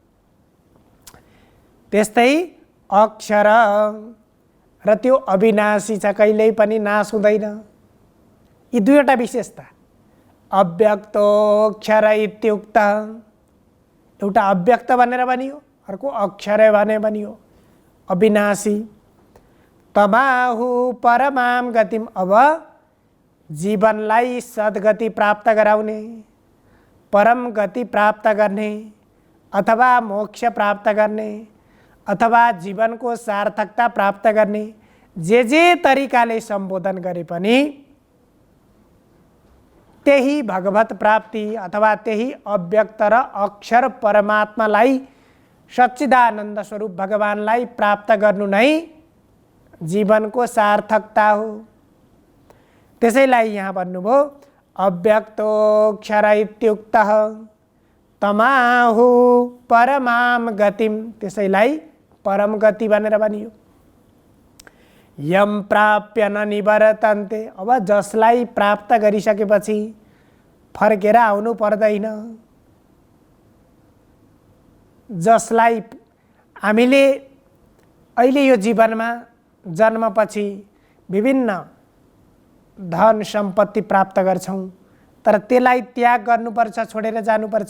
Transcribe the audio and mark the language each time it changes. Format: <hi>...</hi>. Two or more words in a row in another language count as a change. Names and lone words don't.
<ne>त्यस्तै अक्षर र त्यो अविनाशी छ, कहिल्यै पनि नाश हुँदैन। यी दुईवटा विशेषता,</ne> <sa>अव्यक्तोऽक्षर इत्युक्त,</sa> <ne>एउटा अव्यक्त भनेर भनियो, अर्को अक्षर भनेर भनियो, अविनाशी।</ne> <sa>तमाहु परमां गतिम,</sa> <ne>अब जीवनलाई सद्गति प्राप्त गराउने, परम गति प्राप्त गर्ने अथवा मोक्ष प्राप्त गर्ने अथवा जीवनको सार्थकता प्राप्त गर्ने जे तरिकाले सम्बोधन गरे पनि त्यही भगवत प्राप्ति अथवा त्यही अव्यक्त र अक्षर परमात्मालाई, सच्चिदानन्द स्वरूप भगवानलाई प्राप्त गर्नु नै जीवनको सार्थकता हो। त्यसैलाई यहाँ भन्नुभयो</ne> <sa>अव्यक्तोऽक्षर इत्युक्तः तमाहु परमां गतिम,</sa> <ne>त्यसैलाई परम गति भनेर भनियो।</ne> <sa>यम प्राप्य न निवर्तन्ते,</sa> <ne>अब जसलाई प्राप्त गरिसकेपछि फर्केर आउनु पर्दैन, जसलाई हामीले अहिले यो जीवनमा जन्मपछि विभिन्न धन सम्पत्ति प्राप्त गर्छौं, तर त्यसलाई त्याग गर्नुपर्छ, छोडेर जानुपर्छ।</ne>